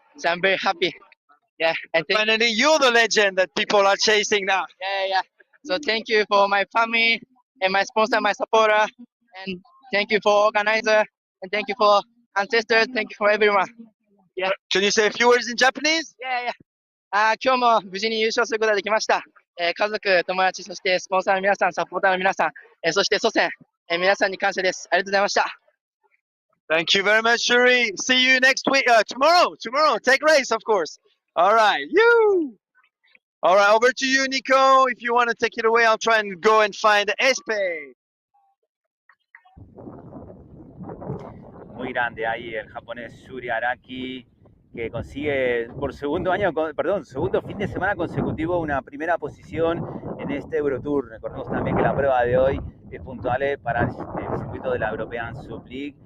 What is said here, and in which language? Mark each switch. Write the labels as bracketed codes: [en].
[en] So I'm very happy. Yeah, and Finally, you're the legend that people are chasing now. yeah. So thank you for my family and my sponsor, my supporter, and thank you for organizer, and thank you for ancestors, thank you for everyone. Yeah. Can you say a few words in Japanese? Yeah. [ja] 今日も無事に優勝することができました。家族、友達、そしてスポンサーの皆さん、サポーターの皆さん、そして祖先、皆さんに感謝です。ありがとうございました。 [en] Thank you very much, Shuri. See you next week. Tomorrow. Take race, of course. All right. All right, over to you, Nico. If you want to take it away, I'll try and go and find Espe. [es] Muy grande ahí el japonés Yuri Araki, que consigue por segundo fin de semana consecutivo una primera posición en este Eurotour. Recordemos también que la prueba de hoy es puntual para el circuito de la European SUP League.